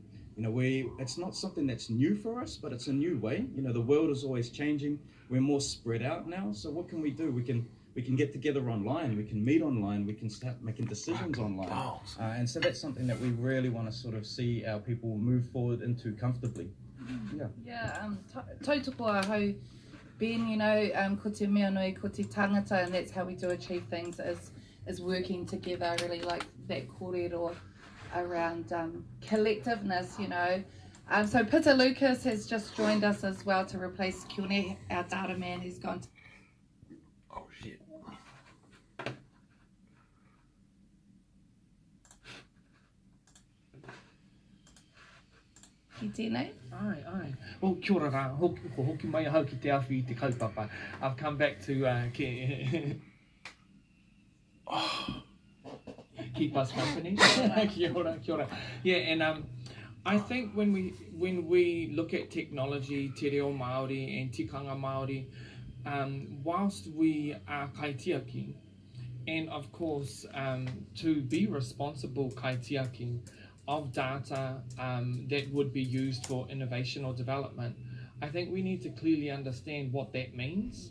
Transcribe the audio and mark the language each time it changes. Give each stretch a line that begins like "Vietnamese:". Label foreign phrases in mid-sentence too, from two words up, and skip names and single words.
English: It's not something that's new for us, but it's a new way. The world is always changing. We're more spread out now. So what can we do? We can get together online. We can meet online. We can start making decisions online. And so that's something that we really want to sort of see our people move forward into comfortably.
Māori: Tautoko ahau, Ben, ko te mea nui, ko te tangata,
English: and that's how we do achieve things, is working together. I really like that kōrero around collectiveness, So Peter Lucas has just joined us as well to replace Kione, our data man, who's gone to... Oh, shit.
Māori: Ki tēnei? Ai. Well, kia ora rā, hoki mai ahau ki te awhi I te kaupapa.
English: I've come back to keep us company.
Māori: Kia ora.
English: Yeah, and I think when we look at technology,
Māori: te reo Māori and tikanga Māori,
English: whilst we are kaitiaki, and of course to be responsible kaitiaki of data that would be used for innovation or development, I think we need to clearly understand what that means.